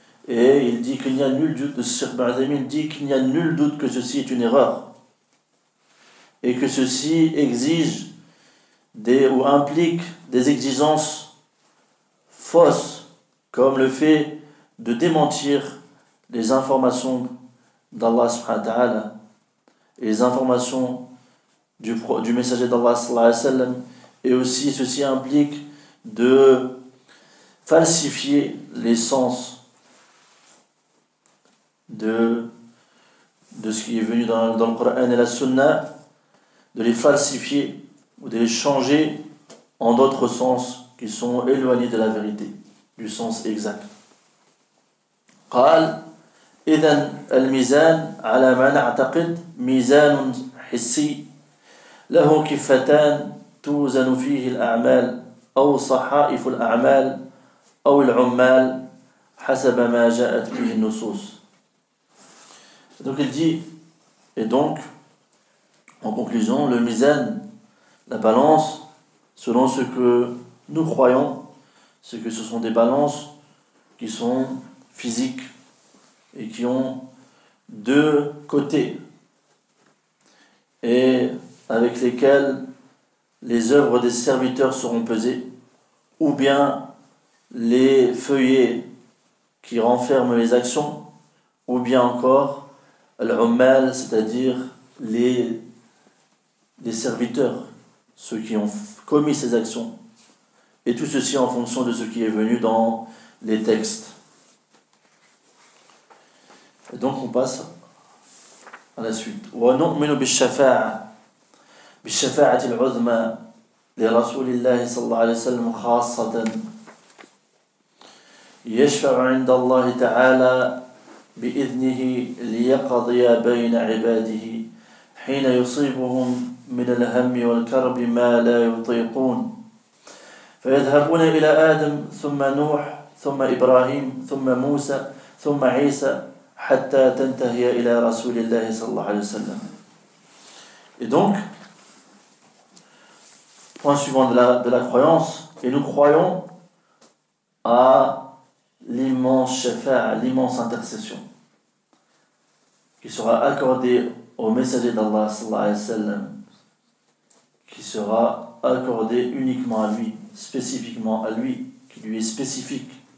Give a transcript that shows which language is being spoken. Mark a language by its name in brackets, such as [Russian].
[French] Et il dit qu'il n'y a nul doute, dit qu'il n'y a nul doute que ceci est une erreur et que ceci exige ou implique des exigences fausses, comme le fait de démentir les informations d'Allah subhanahu wa ta'ala et les informations du messager d'Allah sallallahu alayhi wa sallam, et aussi ceci implique de falsifier les sens de ce qui est venu dans le Coran et la Sunna, de les falsifier ou de les changer en d'autres sens qui sont éloignés de la vérité, du sens exact. [Arabic] قال إذن الميزان على ما نعتقد ميزان حسي له كفتان توزن فيه الأعمال أو صحائف الأعمال أو العمال حسب ما جاءت به النصوص. [French] Donc il dit, et donc en conclusion, le mizan, la balance, selon ce que nous croyons, c'est que ce sont des balances qui sont physiques et qui ont deux côtés. et avec lesquels les œuvres des serviteurs seront pesées, ou bien les feuillets qui renferment les actions, ou bien encore al-ummal, c'est-à-dire les serviteurs, ceux qui ont commis ces actions. Et tout ceci en fonction de ce qui est venu dans les textes. Et donc on passe à la suite. [Arabic] وَنُؤْمِنُ بالشفاعة العظمى لرسول الله صلى الله عليه وسلم خاصة يشفع عند الله تعالى بإذنه ليقضي بين عباده حين يصيبهم من الهم والكرب ما لا يطيقون فيذهبون إلى آدم ثم نوح ثم إبراهيم ثم موسى ثم عيسى حتى تنتهي إلى رسول الله صلى الله عليه وسلم. [French] Et donc, point suivant de la croyance, et nous croyons à l'immense shafa'a, l'immense intercession qui sera accordée au messager d'Allah sallallahu alayhi wa sallam, qui sera accordée uniquement à lui, spécifiquement à lui, qui lui est spécifique.